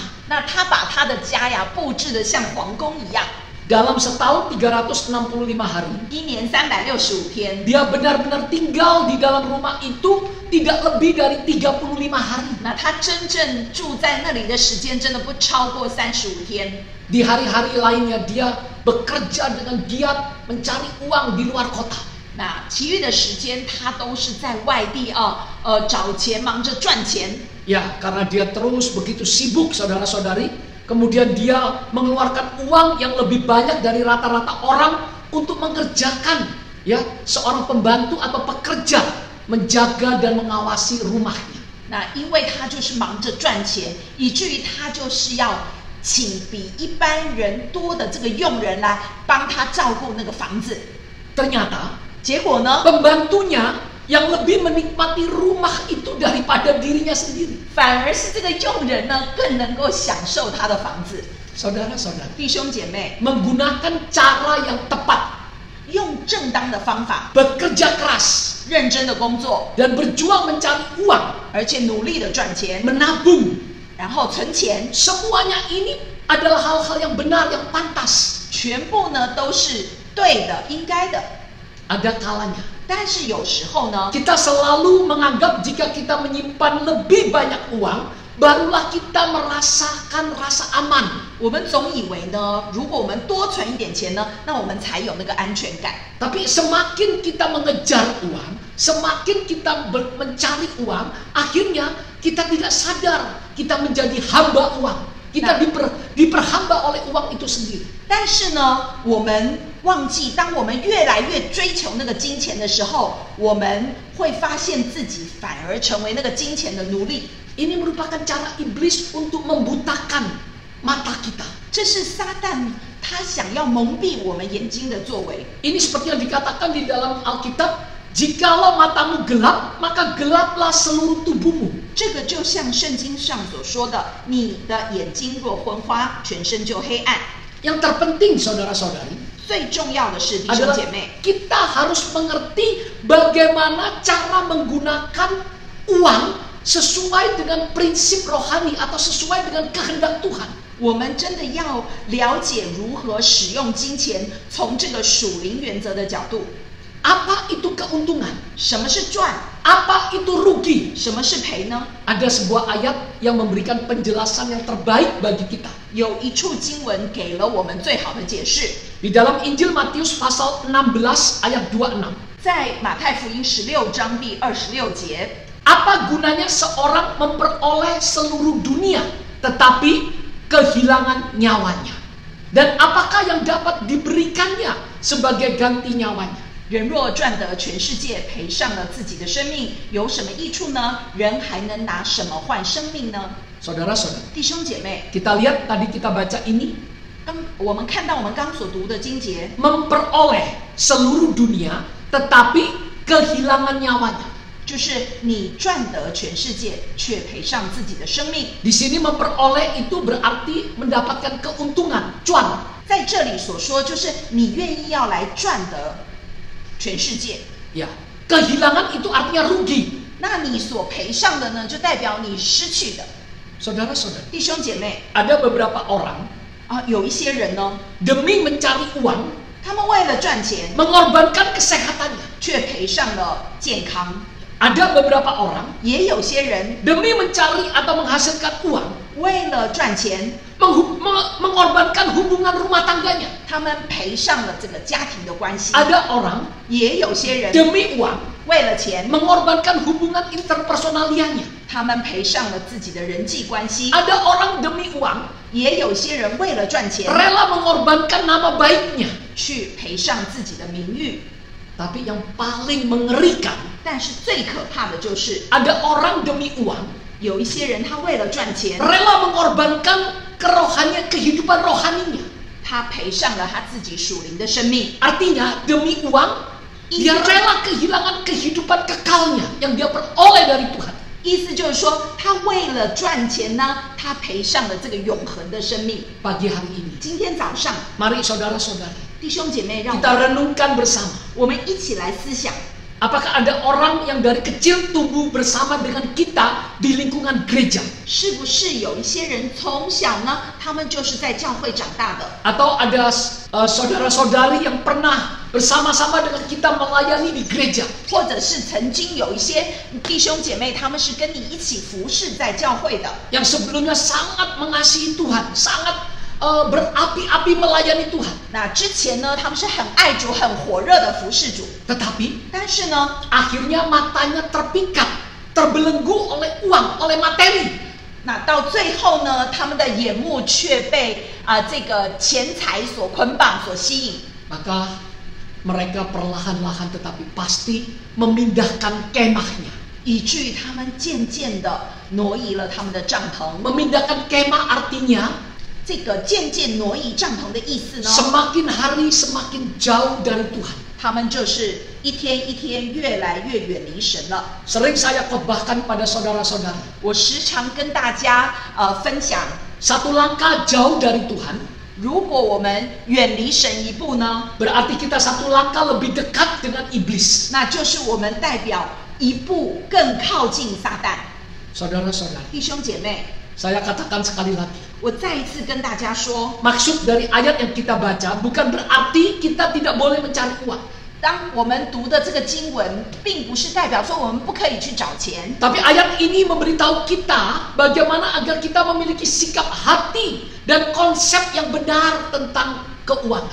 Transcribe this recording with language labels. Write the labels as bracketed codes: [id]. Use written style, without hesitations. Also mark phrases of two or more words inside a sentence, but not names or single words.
[zh] 那他把他的家呀布置得像皇宫一样。 [id] Dalam setahun 365 hari, [zh] 一年365天， [id] dia benar-benar tinggal di dalam rumah itu tidak lebih dari 35 hari. [zh] 那他真正住在那里的时间真的不超过35天。 [id] Di hari-hari lainnya dia bekerja dengan giat mencari uang di luar kota. [zh] 那其余的时间他都是在外地找钱，忙着赚钱。 [id] Ya, karena dia terus begitu sibuk, saudara-saudari. Kemudian dia mengeluarkan uang yang lebih banyak dari rata-rata orang untuk mengerjakan ya seorang pembantu atau pekerja menjaga dan mengawasi rumahnya. [zh] 那因为他就是忙着赚钱，以至于他就是要请比一般人多的这个佣人来帮他照顾那个房子。 [id] Ternyata [zh] 结果呢， [id] pembantunya yang lebih menikmati rumah itu daripada dirinya sendiri. [zh] 反而是这个佣人呢更能够享受他的房子。 [id] Saudara-saudara, [zh] 弟兄姐妹， [id] menggunakan cara yang tepat, [zh] 用正当的方法， [id] bekerja keras [zh] 认真的工作， [id] dan berjuang mencari uang, [zh] 而且努力的赚钱， [id] menabung. [zh] 然后存钱， [id] Semuanya ini adalah hal-hal yang benar, yang pantas. [zh] 全部呢都是对的、应该的。 [id] Ada kalanya [zh] 但是有时候呢， [id] kita selalu menganggap jika kita menyimpan lebih banyak uang, barulah kita merasakan rasa aman. [zh] 我们总以为呢，如果我们多存一点钱呢，那我们才有那个安全感。 [id] Tapi semakin kita mengejar uang, semakin kita mencari uang, akhirnya kita tidak sadar kita menjadi hamba uang. Kita diperhamba oleh uang itu sendiri. [zh] 但是呢，我们忘记，当我们越来越追求那个金钱的时候，我们会发现自己反而成为那个金钱的奴隶。 [id] Ini merupakan cara iblis untuk membutakan mata kita. [zh] 这是撒旦他想要蒙蔽我们眼睛的作为。 [id] Ini seperti yang dikatakan di dalam Alkitab, jikalau matamu gelap, maka gelaplah seluruh tubuhmu. [zh] 这个就像圣经上所说的，你的眼睛若昏花，全身就黑暗。 [id] Yang terpenting, saudara-saudari, [zh] 最重要的是，弟兄 [id] adalah [zh] 姐妹， [id] kita harus mengerti bagaimana cara menggunakan uang sesuai dengan prinsip rohani atau sesuai dengan kehendak Tuhan. [zh] 我们真的要了解如何使用金钱，从这个属灵原则的角度。 [id] Apa itu keuntungan? [zh] 什么是赚？ [id] Apa itu rugi? [zh] 什么是赔呢？ [id] Ada sebuah ayat yang memberikan penjelasan yang terbaik bagi kita. [zh] 有一处经文给了我们最好的解释， [id] Di dalam Injil Matius pasal 16 ayat 26. [zh] 在马太福音16章第26节。 [id] Apa gunanya seorang memperoleh seluruh dunia tetapi kehilangan nyawanya? Dan apakah yang dapat diberikannya sebagai ganti nyawanya? [zh] 人若赚得全世界，赔上了自己的生命，有什么益处呢？人还能拿什么换生命呢？ [id] Saudara-saudara, [zh] 弟兄姐妹， [id] kita lihat tadi kita baca ini, [zh] 我们看到我们刚所读的经节， [id] memperoleh seluruh dunia tetapi kehilangan nyawanya. [zh] 就是你赚得全世界，却赔上自己的生命。 [id] Di sini memperoleh itu berarti mendapatkan keuntungan, cuan. [zh] 在这里所说，就是你愿意要来赚得全世界。 [id] Ya, kehilangan itu artinya rugi. [zh] 那你所赔上的呢，就代表你失去的。 [id] Saudara-saudara, [zh] 弟兄姐妹 [id] ada beberapa orang [zh] 有一些人呢， [id] demi mencari uang [zh] 他们为了赚钱， [id] mengorbankan kesehatannya. [zh] 却赔上了健康； [id] Ada beberapa orang [zh] 也有些人 [id] demi mencari atau menghasilkan uang [zh] 为了赚钱， [id] mengorbankan hubungan rumah tangganya. [zh] 他们赔上了这个家庭的关系； [id] Ada orang [zh] 也有些人 [id] demi uang [zh] 为了钱， [id] mengorbankan hubungan interpersonalianya. [zh] 他们赔上了自己的人际关系； [id] Ada orang demi uang [zh] 也有些人为了赚钱， [id] rela mengorbankan nama baiknya. [zh] 去赔上自己的名誉。 [id] Tapi yang paling mengerikan, [zh] 但是最可怕的就是， [id] ada orang demi uang [zh] 有一些人他为了赚钱， [id] rela mengorbankan kehidupan rohaninya. [zh] 他赔上了他自己属灵的生命。 [id] Artinya demi uang dia rela kehilangan kehidupan kekalnya yang dia peroleh dari Tuhan. [zh] 意思就是说，他为了赚钱呢，他赔上了这个永恒的生命。 [id] Pagi hari ini, [zh] 今天早上， [id] mari saudara-saudari [zh] 弟兄姐妹，让 [id] kita renungkan bersama. [zh] 我们一起来思想， [id] Apakah ada orang yang dari kecil tumbuh bersama dengan kita di lingkungan gereja? [zh] 是不是有一些人从小呢，他们就是在教会长大的？ [id] Atau ada saudara-saudari yang pernah bersama-sama dengan kita melayani di gereja? [zh] 或者是曾经有一些弟兄姐妹，他们是跟你一起服侍在教会的， [id] Yang sebelumnya sangat mengasihi Tuhan, sangat berapi-api melayani Tuhan. [zh] 那之前呢，他们是很爱主、很火热的服侍主， [id] Tetapi [zh] 但是呢， [id] akhirnya matanya terpikat, terbelenggu oleh uang, oleh materi. [zh] 那到最后呢，他们的眼目却被这个钱财所捆绑、所吸引， [id] Maka mereka perlahan-lahan tetapi pasti memindahkan kemahnya. [zh] 以至于他们渐渐的挪移了他们的帐篷。 [id] Memindahkan kemah artinya [zh] 这个渐渐挪移帐篷的意思呢， [id] semakin hari semakin jauh dari Tuhan. [zh] 他们就是一天一天越来越远离神了。 [id] Sering saya khotbahkan pada saudara-saudara, [zh] 我时常跟大家分享， [id] satu langkah jauh dari Tuhan [zh] 如果我们远离神一步呢， [id] berarti kita satu langkah lebih dekat dengan iblis. [zh] 那就是我们代表一步更靠近撒旦。 [id] Saudara-saudari, [zh] 弟兄姐妹， [id] saya katakan sekali lagi, [zh] 我再一次跟大家说， [id] maksud dari ayat yang kita baca bukan berarti kita tidak boleh mencari uang. [zh] 当我们读的这个经文，并不是代表说我们不可以去找钱， [id] Tapi ayat ini memberitahu kita bagaimana agar kita memiliki sikap hati dan konsep yang benar tentang keuangan.